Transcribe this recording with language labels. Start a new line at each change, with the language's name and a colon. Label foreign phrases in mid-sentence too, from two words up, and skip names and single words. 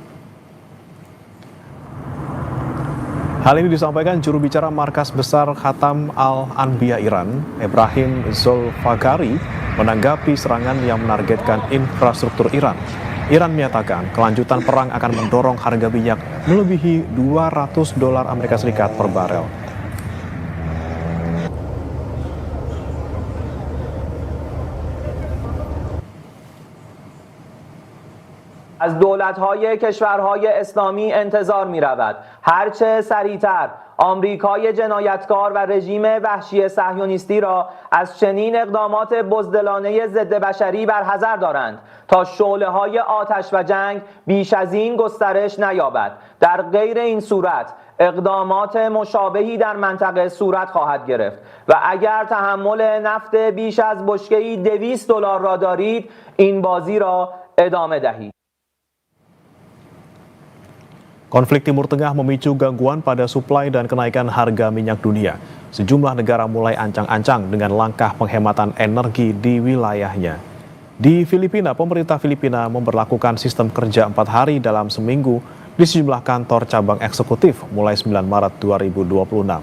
Indonesian: Hal ini disampaikan juru bicara Markas Besar Khatam Al-Anbiya Iran, Ebrahim Zolfaghari, menanggapi serangan yang menargetkan infrastruktur Iran. Iran menyatakan kelanjutan perang akan mendorong harga minyak melebihi $200 Amerika Serikat per barel.
Persian: از دولت‌های کشورهای اسلامی انتظار می‌رود هرچه سریعتر آمریکای جنایتکار و رژیم وحشی صهیونیستی را از چنین اقدامات بزدلانه ضد بشری برحذر دارند تا شعله‌های آتش و جنگ بیش از این گسترش نیابد. در غیر این صورت اقدامات مشابهی در منطقه صورت خواهد گرفت و اگر تحمل نفت بیش از بشکه‌ای $200 را دارید این بازی را ادامه دهید.
Indonesian: Konflik Timur Tengah memicu gangguan pada suplai dan kenaikan harga minyak dunia. Sejumlah negara mulai ancang-ancang dengan langkah penghematan energi di wilayahnya. Di Filipina, pemerintah Filipina memberlakukan sistem kerja 4 hari dalam seminggu di sejumlah kantor cabang eksekutif mulai 9 Maret 2026.